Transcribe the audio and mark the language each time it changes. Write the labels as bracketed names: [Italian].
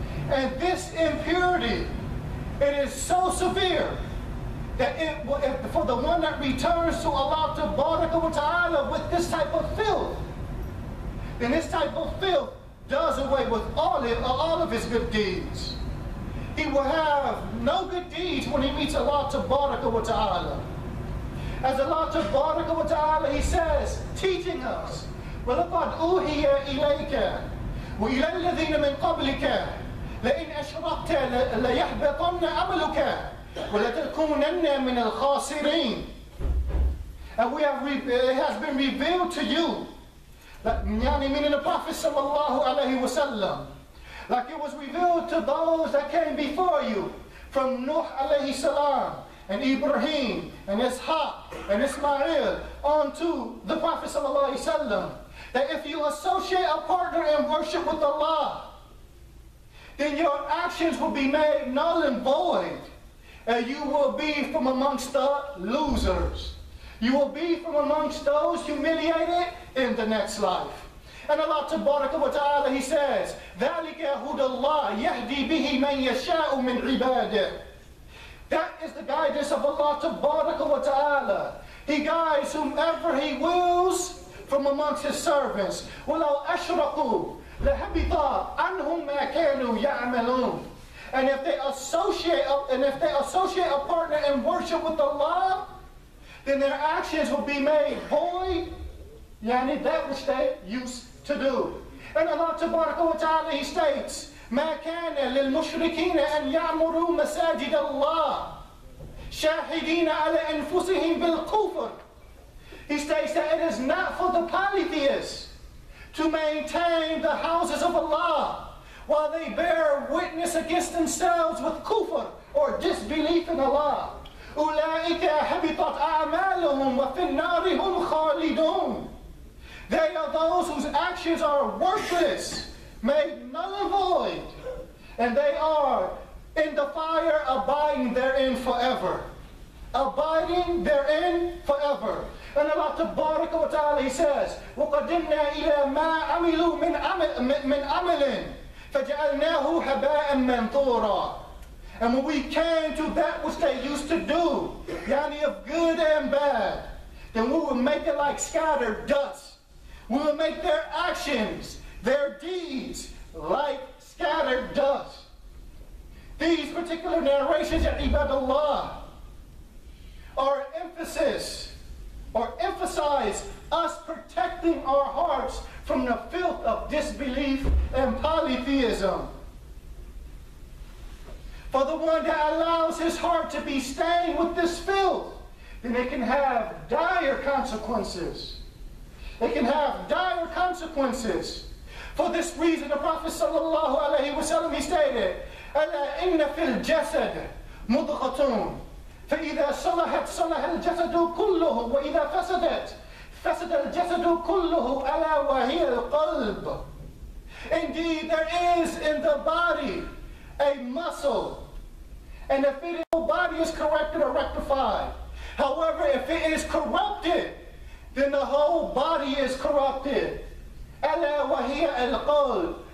[English] And this impurity, it is so severe that for the one that returns to Allah Tabaraka wa Ta'ala with this type of filth, then this type of filth does away with all of his good deeds. He will have no good deeds when he meets Allah Tabaraka wa Ta'ala. As Allah Tabaraka wa Ta'ala, He says, teaching us, [Arabic] وَلَقَدْ أُوحِيَ إِلَيْكَ وَإِلَى الَّذِينَ مِنْ قَبْلِكَ لَإِنْ أَشْرَكْتَ لَيَحْبَطَنَّ عَمَلُكَ وَلَتَكُونَنَّ مِنَ الْخَاسِرِينَ. [English] And it has been revealed to you, meaning the Prophet sallallahu alaihi wasallam, like it was revealed to those that came before you, from Nuh alayhi salam, and Ibrahim, and Ishaq, and Ismail, on to the Prophet sallallahu alaihi wasallam, that if you associate a partner in worship with Allah, then your actions will be made null and void, and you will be from amongst the losers. You will be from amongst those humiliated in the next life. And Allah Tabaraka wa Ta'ala, He says, [Arabic] ذَلِكَ هُدَى اللَّهِ يَهْدِي بِهِ مَنْ يَشَاءُ مِنْ عِبَادِهِ. [English] That is the guidance of Allah Tabaraka wa Ta'ala. He guides whomever He wills from amongst His servants. [Arabic] وَلَوْ أَشْرَقُوا لَهَبِطَ عَنْهُمْ مَا كَانُوا يَعْمَلُونَ. [English] And if they associate a partner in worship with Allah, then their actions will be made void, yani that which they used to do. And Allah Tabaraka wa Ta'ala, He states, [Arabic] مَا كَانَ لِلْمُشْرِكِينَ أَنْ يَعْمُرُوا مَسَاجِدَ اللَّهِ شَاهِدِينَ عَلَى أَنفُسِهِمْ بِالْكُفْرِ. [English] He states that it is not for the polytheists to maintain the houses of Allah while they bear witness against themselves with kufr or disbelief in Allah. [Arabic] أُولَٰئِكَ حَبِطَتْ أَعْمَالُهُمْ وَفِي النَّارِ هُمْ خَالِدُونَ. [English] They are those whose actions are worthless, made null and void, and they are in the fire, abiding therein forever. Abiding therein forever. And Allah Tabaraka wa Ta'ala, He says, [Arabic] وَقَدِمْنَا إِلَى مَا عَمِلُوا مِنْ عَمَلٍ فَجَعَلْنَاهُ هَبَاءً مَنْثُورًا. [English] And when we came to that which they used to do, yani of good and bad, then we will make it like scattered dust. We will make their actions, their deeds, like scattered dust. These particular narrations at Ibadallah are emphasis, or emphasize us protecting our hearts from the filth of disbelief and polytheism. For the one that allows his heart to be stained with this filth, then it can have dire consequences. It can have dire consequences. For this reason, the Prophet sallallahu alaihi wasallam, he stated, [Arabic] أَلَا إِنَّ فِي الْجَسَدِ مُضْغَةٌ فَإِذَا صَلَحَتْ صَلَحَ الْجَسَدُ كُلُّهُ وَإِذَا فَسَدَتْ فَسَدَ الْجَسَدُ كُلُّهُ أَلَا وَهِيَ الْقَلْبُ. [English] Indeed, there is in the body a muscle. And if the whole body is corrected or rectified. However, if it is corrupted, then the whole body is corrupted. [Arabic] أَلَا وَهِيَ الْقَلْبِ.